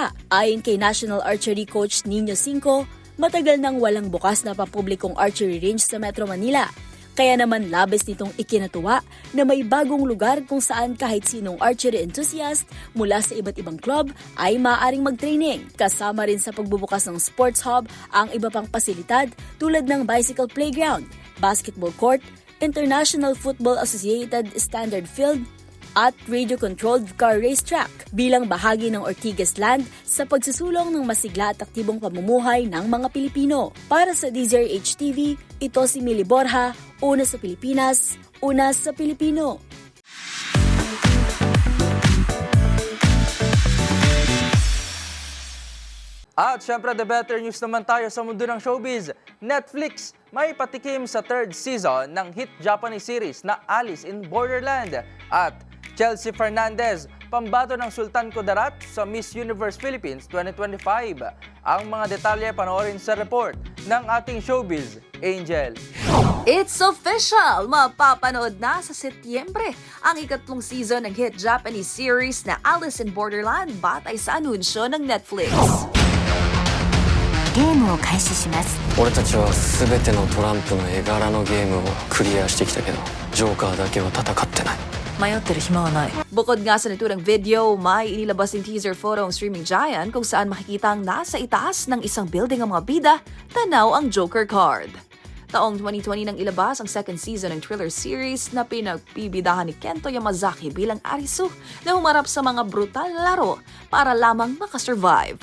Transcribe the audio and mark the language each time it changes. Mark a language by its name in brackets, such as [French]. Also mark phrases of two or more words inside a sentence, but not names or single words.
[Filipino] Ayon kay National Archery Coach Nino Cinco, matagal nang walang bukas na pampublikong archery range sa Metro Manila. Kaya naman labis nitong ikinatuwa na may bagong lugar kung saan kahit sinong [English] archery enthusiast [Filipino] mula sa iba't ibang club ay maaaring mag-training. Kasama rin sa pagbubukas ng [English] sports hub [Filipino] ang iba pang pasilidad tulad ng [English] bicycle playground, basketball court, [Filipino] International Football Associated Standard Field, at [English] radio-controlled car racetrack [Filipino] bilang bahagi ng Ortigas Land sa pagsusulong ng masigla at aktibong pamumuhay ng mga Pilipino. Para sa DZRH TV, ito si Millie Borja, una sa Pilipinas, una sa Pilipino. At syempre, [English] the better news [Filipino] naman tayo sa mundo ng showbiz. Netflix may patikim sa [English] 3rd season [Filipino] ng [English] hit Japanese series [Filipino] na Alice in Borderland. At Chelsea Fernandez pambato ng Sultan Kudarat sa Miss Universe Philippines 2025. Ang mga detalye panoorin sa report ng ating showbiz, Angel. [English] It's official! [Filipino] Mapapanood na sa Setyembre ang ikatlong season ng [English] hit Japanese series [Filipino] na Alice in Borderland batay sa anunsyo ng Netflix. [Japanese] ゲームを開始します。俺たちは全てのトランプの絵柄のゲームをクリアしてきたけど、ジョーカーだけは戦ってない。迷ってる暇はない。 [Filipino] Bukod nga sa naturang video, may inilabas ng [English] teaser photo [Filipino] ang [English] streaming giant [Filipino] kung saan makikita ang nasa itaas ng isang building ang mga bida, tanaw ang [English] Joker card. [Filipino] Taong 2020 nang ilabas ang [English] second season [Filipino] ng [English] thriller series [Filipino] na pinagbibidahan ni Kento Yamazaki bilang Arisu na humarap sa mga brutal na laro para lamang makasurvive.